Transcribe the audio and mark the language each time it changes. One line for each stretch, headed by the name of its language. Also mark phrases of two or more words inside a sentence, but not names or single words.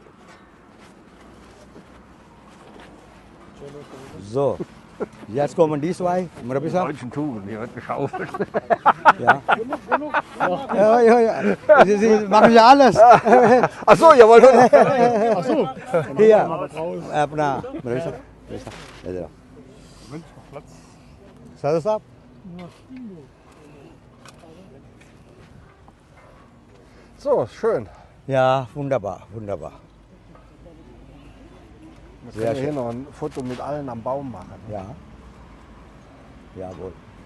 German: So, jetzt kommen die zwei. Die Murabbi-Sahib. deutschen Tugenden, hier wird geschaufelt. Ja. Ja, ja, ja. Sie machen ja alles. Ach so, jawohl. Hier,
Hindi: अपना Murabbi-Sahib. इधर आओ। साधु साहब।
German: So, schön. Ja, wunderbar, wunderbar. Wir Sehr können hier schön. noch ein Foto mit allen am Baum machen. Ja. Jawohl.